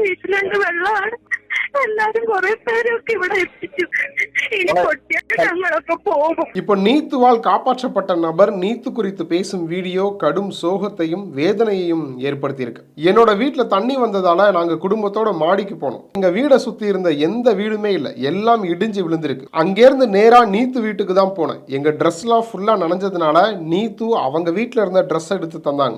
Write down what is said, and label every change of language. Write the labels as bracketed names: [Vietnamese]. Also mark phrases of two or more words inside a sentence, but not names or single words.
[Malayalam] ബേസ്മെന്റ് വെള്ളമാണ്. എല്ലാരും കുറെ പേരൊക്കെ ഇവിടെ എത്തിച്ചു. ഇനി പൊട്ടിയിട്ട് ഞങ്ങളൊക്കെ പോകും. [Tamil] இப்போ நீத்துவால் காப்பாற்றப்பட்ட நபர் நீத்து குறித்து பேசும் வீடியோ கடும் சோகத்தையும் வேதனையையும் ஏற்படுத்தியிருக்கு. என்னோட வீட்டுல தண்ணி வந்ததால நாங்க குடும்பத்தோட மாடிக்கு போனோம். எங்க வீடை சுத்தி இருந்த எந்த வீடுமே இல்ல, எல்லாம் இடிஞ்சு விழுந்திருக்கு. அங்கிருந்து நேரா நீத்து வீட்டுக்கு தான் போனேன். எங்க ட்ரெஸ் எல்லாம் ஃபுல்லா நனைஞ்சதுனால நீத்து அவங்க வீட்டுல இருந்த ட்ரெஸ் எடுத்து தந்தாங்க.